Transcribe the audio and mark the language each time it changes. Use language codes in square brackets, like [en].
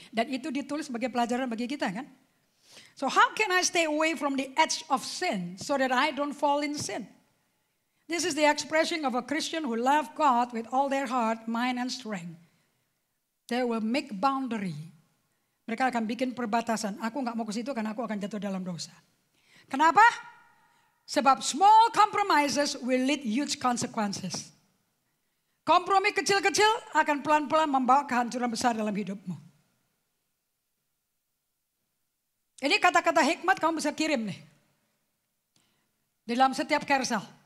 [id] Dan itu ditulis sebagai pelajaran bagi kita kan. [en] So how can I stay away from the edge of sin so that I don't fall in sin? This is the expression of a Christian who love God with all their heart, mind, and strength. They will make boundary. [id] Mereka akan bikin perbatasan. Aku nggak mau ke situ karena aku akan jatuh dalam dosa. Kenapa? Sebab [en] small compromises will lead huge consequences. [id] Kompromi kecil-kecil akan pelan-pelan membawa kehancuran besar dalam hidupmu. Ini kata-kata hikmat kamu bisa kirim nih. Di dalam setiap carousel.